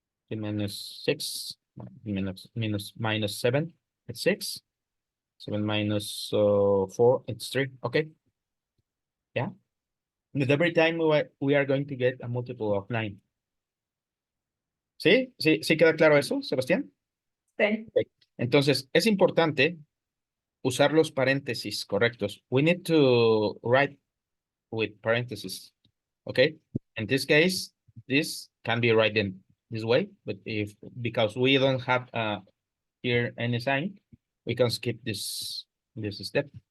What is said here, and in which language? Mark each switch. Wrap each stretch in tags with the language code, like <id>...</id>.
<en>Minus 6 minus 7, it's 6. 7 minus 4, it's 3. Okay. Yeah. With every time we are going to get a multiple of 9.</en> <es>¿Sí? ¿Sí queda claro eso, Sebastián? Sí. Ok. Entonces, es importante usar los paréntesis correctos.</es> <en>We need to write with parentheses. Okay. In this case, this can be written this way, but because we don't have here any sign, we can skip this step.</en>